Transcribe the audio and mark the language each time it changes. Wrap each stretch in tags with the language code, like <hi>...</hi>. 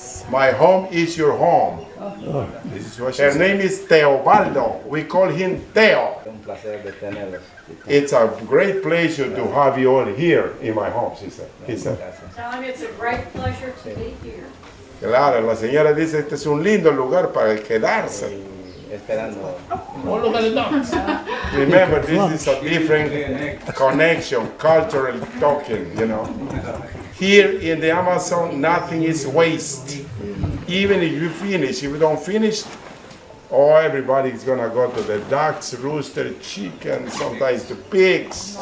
<en>My home is your home. This is what she Her said. name is Teobaldo. We call him Teo.</en> <es>Un placer de tenerlos.</es> <en>It's a great pleasure to have you all here in my home, she said. He said. Tell him it's a great pleasure to be here.</en> <es>Claro, la señora dice este es un lindo lugar para quedarse. Esperando.</es> <en>Remember, this is a different connection, cultural talking, Here in the Amazon, nothing is waste. Even if you finish, if you don't finish, everybody's gonna go to the ducks, rooster, chicken, sometimes the pigs.</en>